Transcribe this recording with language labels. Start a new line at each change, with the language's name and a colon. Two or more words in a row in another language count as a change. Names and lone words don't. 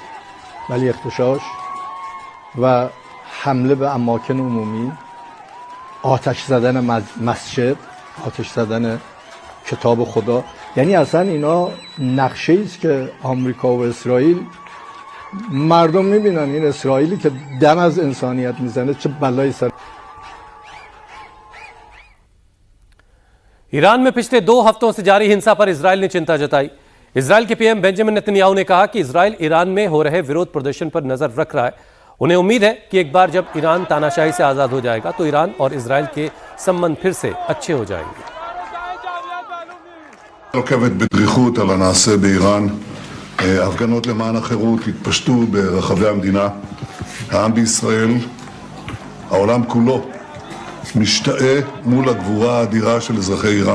Persian: ولی اغتشاش و حمله به اماکن عمومی، آتش زدن مسجد، آتش زدن کتاب خدا، یعنی اصلا اینا نقشه ایست که آمریکا و اسرائیل مردم میبینن این اسرائیلی که دم از انسانیت میزنه چه بلایی سر.
Hindi: ईरान में पिछले 2 हफ्तों से जारी हिंसा पर इजराइल ने चिंता जताई। इजराइल के पीएम बेंजामिन नेतन्याहू ने कहा कि इजराइल ईरान में हो रहे विरोध प्रदर्शन पर नजर रख रहा है। उन्हें उम्मीद है कि एक बार जब ईरान तानाशाही से आजाद हो जाएगा तो ईरान और इजराइल के संबंध फिर से अच्छे हो जाएंगे।
Hebrew: עוקבת בדריכות על הנעשה באיראן. הפגנות למען החירות התפשטו ברחבי המדינה. העם בישראל, העולם כולו, משתאה מול הגבורה האדירה של אזרחי איראן.